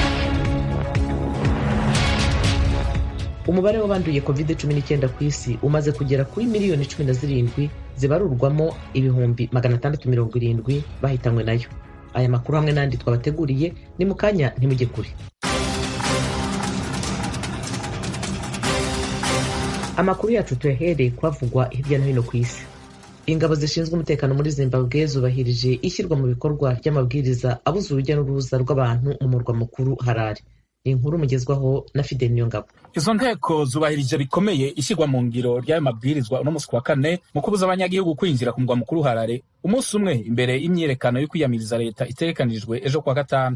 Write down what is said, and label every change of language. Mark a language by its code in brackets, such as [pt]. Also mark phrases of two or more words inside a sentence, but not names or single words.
[rw] Umubare w'abanduye COVID-19 ku isi umaze kugera kuri miliyoni 17 zibarurwamo ibihumbi 670 bahitanywe nayo. Aya makuru hamwe n'andi twabateguriye ni mu kanya ntimujye kure. Amakuru yacu tuyahereye kwavugwa hirya no hino ku isi. Ingabo zishinzwe umutekano muri Zimbabwe zubahirije ishyirwa mu bikorwa ry'amabwiriza abuza urujya n'uruza rw'abantu mu murwa mukuru Harare. Inkuru mugezwaho na Fidel Niyongabo. [rn] Izo nteko zubahirije bikomeye ishyirwa mu ngiro ry'ayo mabwirizwa uno musi wa kane mu kubuza abanyagihugu kwinjira ku murwa mukuru Harare umunsi umwe imbere y'imyiyerekano yo kwiyamiriza leta itegekanijwe ejo kwa gatanu.